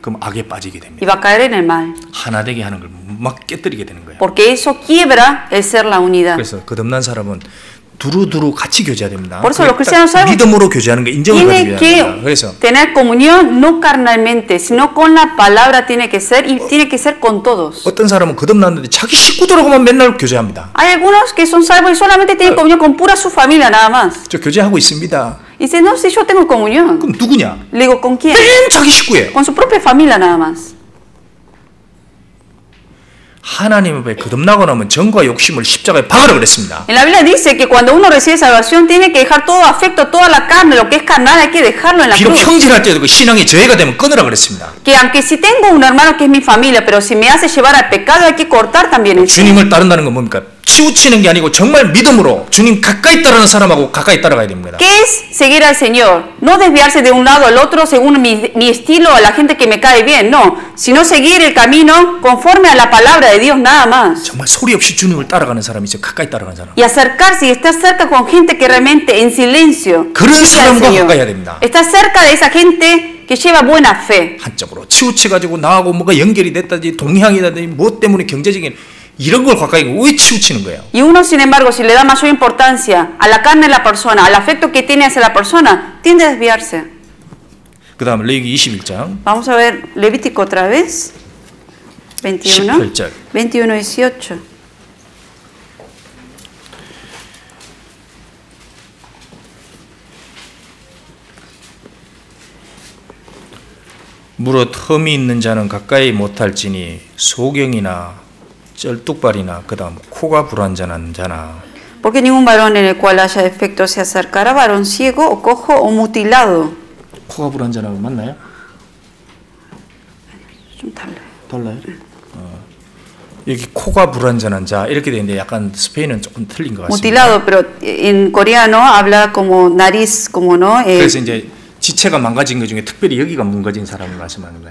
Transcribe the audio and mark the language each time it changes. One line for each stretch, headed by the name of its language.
Korean: 그럼 악에 빠지게
Spanish: y
Korean: 됩니다.
Spanish: va a caer en el mal.
Korean: 하나 되게 하는 걸 막 깨뜨리게 되는 거예요.
Spanish: Porque eso quiebra el ser la unidad.
Korean: 그래서 거듭난 사람은 두루두루 같이 교제해야 됩니다.
Spanish: Por eso los cristianos salvos
Korean: 믿음으로 교제하는 거 인정을
Spanish: tiene
Korean: 받아야
Spanish: que
Korean: 됩니다. 그래서
Spanish: tener comunión no carnalmente, sino con la palabra tiene que ser y tiene que ser con todos.
Korean: 어떤 사람은 거듭났는데 자기 식구들하고만 맨날 교제합니다.
Spanish: Hay algunos que son salvos y solamente tienen comunión con pura su familia nada más.
Korean: 저 교제하고 있습니다.
Spanish: Y dice, no, si yo tengo comunión.
Korean: 그럼 누구냐?
Spanish: Le digo, ¿con quién?
Korean: 맨 자기 식구예요.
Spanish: Con su propia familia nada más.
Korean: 하나님 앞에 거듭나고 나면 정과 욕심을 십자가에 박으라 그랬습니다.
Spanish: En la Biblia dice que cuando uno recibe salvación tiene que dejar todo afecto, toda la carne, lo que es carnal, hay que dejarlo en la
Korean: 비록
Spanish: cruz.
Korean: 형제할 때도 그 신앙이 저해가 되면 끊으라 그랬습니다.
Spanish: Que aunque si tengo un hermano que es mi familia, pero si me hace llevar al pecado, hay que cortar también eso.
Korean: 주님을 따른다는 건 뭡니까? 치우치는 게 아니고 정말 믿음으로 주님 가까이 따르는 사람하고 가까이 따라가야 됩니다.
Spanish: ¿Qué es seguir al Señor? No desviarse de un lado al otro según mi estilo, a la gente que me cae bien, no, sino seguir el camino conforme a la palabra de Dios nada más.
Korean: 정말 소리 없이 주님을 따라가는 사람이 있어요. 가까이 따라가는 사람.
Spanish: Y acercarse y estar cerca con gente que realmente en silencio
Korean: 그런
Spanish: sigue al
Korean: 사람과
Spanish: Señor.
Korean: 가까이 해야 됩니다.
Spanish: Está cerca de esa gente que lleva buena fe.
Korean: 한쪽으로 치우쳐가지고 나하고 뭐가 연결이 됐다든지 동향이라든지 뭐 때문에 경제적인 이런 걸 가까이 왜 치우치는 거예요?
Spanish: Y uno, sin embargo, si le da mayor importancia a la carne de la persona, al afecto que tiene hacia la persona, tiende a desviarse.
Korean: 그 다음 레위기 21장
Spanish: Vamos a ver Levítico otra vez. 21.
Korean: 18절
Spanish: 21, 18.
Korean: 무릇 흠이 있는 자는 가까이 못할지니 소경이나 쩔뚝발이나 그 다음 코가 불완전한 자나
Spanish: Porque ningún varón en el cual haya defecto se acercará, varón ciego o cojo o mutilado.
Korean: 코가 불완전하고 맞나요? 좀 달라요. 달라요? 여기 코가 불완전한 자 이렇게 되는데 약간 스페인은 조금 틀린 것 같습니다.
Spanish: Mutilado, pero en coreano habla como nariz, como no.
Korean: 그래서 이제 지체가 망가진 것 중에 특별히 여기가 망가진 사람을 말씀하는 거예요.